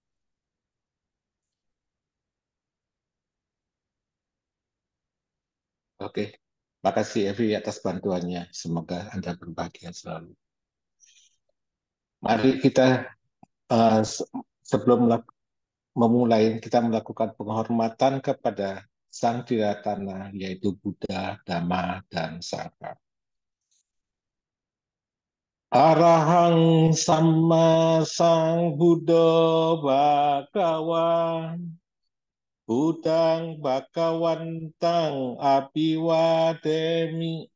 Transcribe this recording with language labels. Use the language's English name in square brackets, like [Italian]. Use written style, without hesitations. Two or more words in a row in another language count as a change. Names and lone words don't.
[Indonesian] Oke, makasih Evi atas bantuannya. Semoga Anda berbahagia selalu. Mari kita sebelum memulai, kita melakukan penghormatan kepada Sang Tiratana, yaitu Buddha, Dhamma, dan Sangha. [Pali] Arahang Sama Sang Buddha Bhagawan Budang Bhagawantang Abhiwademi